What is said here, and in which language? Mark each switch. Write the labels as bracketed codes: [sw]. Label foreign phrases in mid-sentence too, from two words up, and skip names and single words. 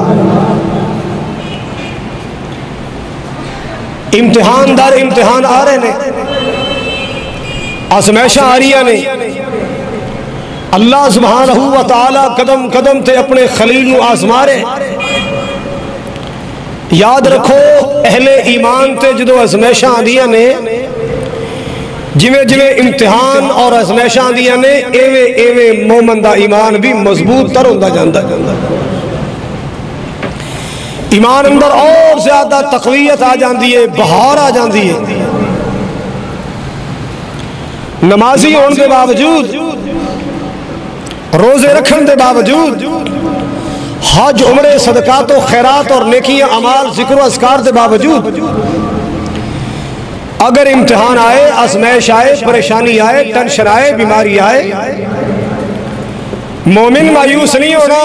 [pa] امتحان دار امتحان آ رہے نے، آزمائشاں آ رہی نے۔ [ar] اللہ سبحانہ و تعالی [pa] قدم قدم تے اپنے خلیل نو آزما رہے۔ یاد رکھو اہل ایمان تے جدو آزمائشاں آدیاں نے، جویں جویں امتحان اور آزمائشاں آدیاں نے، ایویں ایویں مومن دا ایمان بھی مضبوط تر ہوندا جاندا ہے۔ ایمان اندر اور زیادہ تقویت آ جاندی ہے، بہار آ جاندی ہے۔ نمازی ہون دے باوجود، روزے رکھن دے باوجود، حج عمرے صدقات و خیرات اور نیکیاں اعمال ذکر و اذکار دے باوجود، اگر امتحان آئے، آزمائش آئے، پریشانی آئے، ٹینشن آئے، بیماری آئے، مومن مایوس نہیں ہونا۔